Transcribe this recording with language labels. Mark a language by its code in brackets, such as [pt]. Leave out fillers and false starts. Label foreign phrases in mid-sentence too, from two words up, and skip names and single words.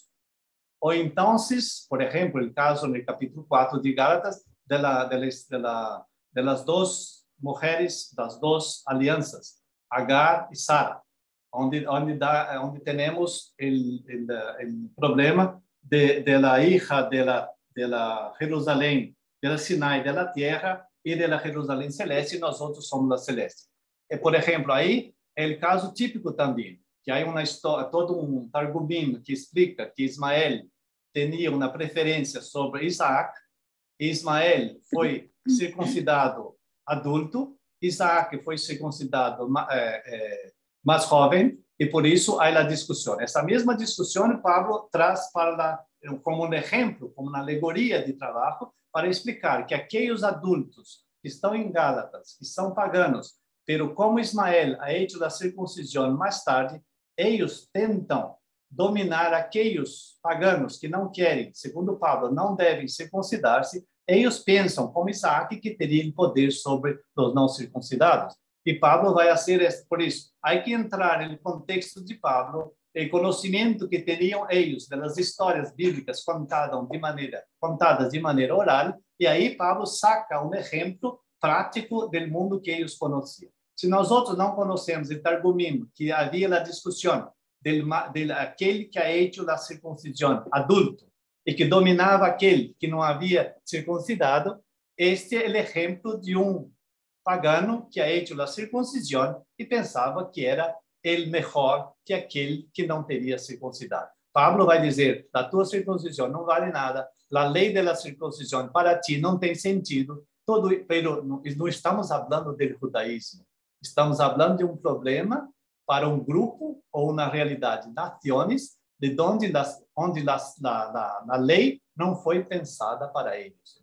[pt] Ou então, por exemplo, o caso no capítulo 4 de Gálatas, das duas mulheres, das duas alianças, Agar e Sara, onde temos o problema [es] de la hija de la Jerusalém, de la Sinai, de la tierra [pt] e [es] de la Jerusalém celeste, [pt] e nós outros somos a celeste. Por exemplo, aí é o caso típico também, que há uma história, todo argumento que explica que Ismael tinha uma preferência sobre Isaac. Ismael foi circuncidado adulto, Isaac foi circuncidado mais jovem, e por isso há a discussão. Essa mesma discussão Pablo traz como um exemplo, como uma alegoria de trabalho, para explicar que aqueles adultos que estão em Gálatas, que são paganos, pero como Ismael [es] ha hecho [pt] a circuncisão mais tarde, eles tentam dominar aqueles paganos que não querem, segundo Pablo, não devem circuncidar-se. Eles pensam, como Isaac, que teriam poder sobre os não circuncidados. E Pablo vai fazer isso. Por isso, há que entrar no contexto de Pablo, o conhecimento que teriam eles das histórias bíblicas contadas de maneira oral, e aí Pablo saca um exemplo prático do mundo que eles conheciam. Se nós outros não conhecemos o argumento que havia a discussão aquele que [es] ha hecho [pt] a circuncisão adulto e que dominava aquele que não havia circuncidado, este é o exemplo de pagano que [es] ha hecho [pt] a circuncisão e pensava que era o melhor que aquele que não teria circuncidado. Pablo vai dizer, a tua circuncisão não vale nada, a lei da circuncisão para ti não tem sentido, pero não estamos falando do judaísmo, estamos falando de problema para grupo ou na realidade, nações, de onde a lei não foi pensada para eles.